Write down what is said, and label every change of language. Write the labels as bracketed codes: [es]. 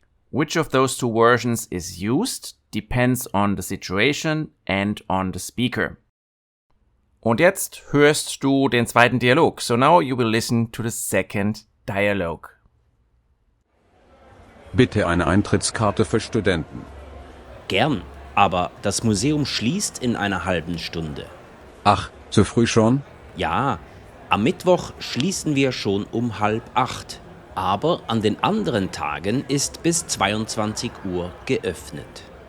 [en] Which of those two versions is used depends on the situation and on the speaker. [de] Und jetzt hörst du den zweiten Dialog. [en] So now you will listen to the second dialogue. [de] Bitte eine Eintrittskarte für Studenten. Gern, aber das Museum schließt in einer halben Stunde. Ach, zu früh schon? Ja, am Mittwoch schließen wir schon um 7:30. Aber an den anderen Tagen ist bis 22 Uhr geöffnet.